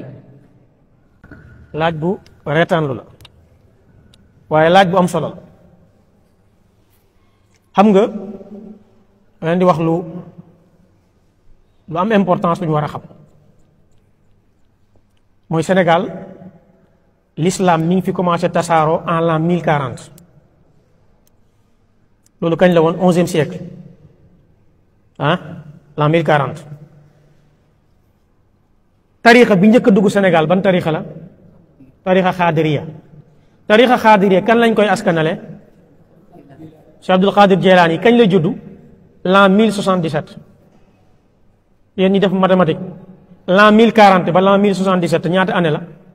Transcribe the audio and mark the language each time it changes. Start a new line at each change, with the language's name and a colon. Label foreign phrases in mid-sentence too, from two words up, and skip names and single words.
Wolof: laaj bu reetaanlu la waaye laaj bu am solo la xam nga leen di wax lu am importance lu ñu war a xam mooy Sénégal l'islam mi ngi fi commencé tasaaroo
French: en l'an 1040
Wolof: loolu kañ la woon
French: 11e siècle l'an 1040
Wolof: tarixa bi njëkk a dugg Sénégal ban tarixa la tarixa xaadiriya kan lañ koy askanale Cheikh Abdul Qadir Jeylaani kañ la juddu
French: l'an 1077
Wolof: yéen ñi def mathématique
French: l'an 1040
Wolof: ba
French: l'an 1077
Wolof: ñaata année la